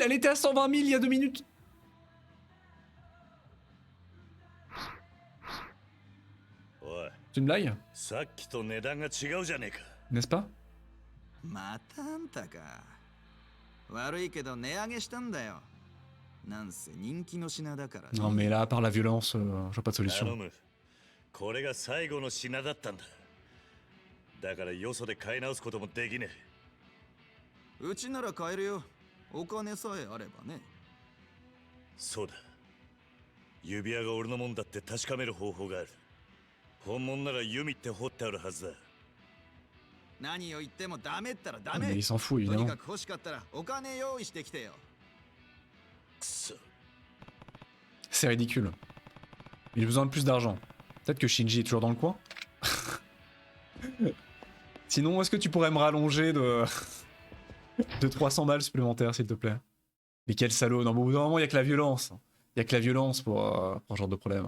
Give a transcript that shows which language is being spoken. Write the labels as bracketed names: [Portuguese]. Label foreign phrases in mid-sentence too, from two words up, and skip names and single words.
[French] Elle était à 120 000 il y a 2 minutes. C'est une blague? [Japanese] さっきと値段が違うじゃねえか。 [French] N'est-ce pas? [Japanese] またあんたか。悪いけど値上げしたんだよ。なんせ人気の品だからね。 [French] Non mais là, à part la violence, je vois pas de [Japanese] 頼 [French] solution. [Japanese] む。これが最後の品だったんだ。だからよそで買い直すこともできねえ。うちなら買えるよ。お金さえあればね。そうだ。指輪が俺のもんだって確かめる方法がある。本物なら弓って掘ってあるはずだ。何を言ってもダメったらダ [French] Mais [Japanese] メ。 [French] il s'en fout [Japanese] とに [French] évidemment. [Japanese] かく欲しかったらお金用意してきてよ。くそ。 [French] C'est ridicule. Il a besoin de plus d'argent. Peut-être que Shinji est toujours dans le coin. Sinon, est-ce que tu pourrais me rallonger de 300 balles supplémentaires, s'il te plaît? Mais quel salaud. Non, mais au bout d'un moment, il y a que la violence. Il y a que la violence pour ce genre de problème.